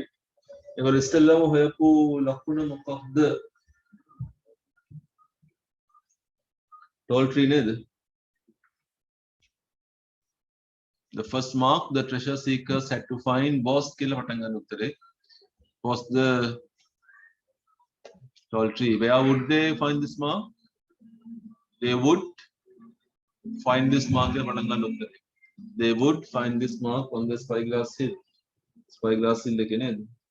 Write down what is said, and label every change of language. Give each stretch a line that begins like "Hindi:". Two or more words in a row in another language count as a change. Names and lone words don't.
Sinhala: ඒගොල්ලෝ ඉස්සෙල්ලාම හොයපු ලකුණ මොකක්ද?
English: Tall tree නේද? The first mark the treasure seekers had to find was
Sinhala: කියලා පටන් ගන්න උත්තරේ.
English: Was the tall tree. Where would they find this mark? They would find this mark
Sinhala: කියලා පටන් ගන්න උත්තරේ.
English: They would find this mark on the Spyglass Hill.
Sinhala: Spyglass Hill එකේ නේද?